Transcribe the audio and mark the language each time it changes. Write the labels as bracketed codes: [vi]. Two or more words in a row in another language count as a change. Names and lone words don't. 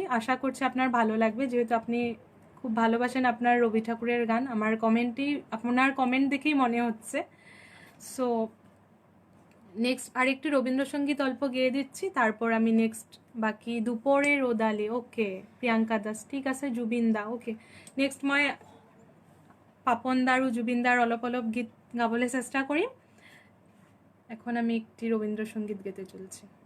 [bn] আশা করছি আপনার ভালো লাগবে, যেহেতু আপনি খুব ভালোবাসেন আপনার রবি ঠাকুরের গান। আমার আপনার কমেন্ট দেখেই মনে হচ্ছে। [en] so next [bn] আরেকটি রবীন্দ্রসঙ্গীত অল্প গেয়ে দিচ্ছি, তারপর আমি নেক্সট বাকি দুপুরে রোদালে। ওকে প্রিয়াঙ্কা দাস, ঠিক আছে। জুবিনদা, ওকে। [as] নেক্সট মই পাপনদা আৰু জুবিনদাৰ অলপ অলপ গীত গাবলৈ চেষ্টা কৰিম। [bn] এখন আমি একটি রবীন্দ্রসঙ্গীত গেতে চলছি।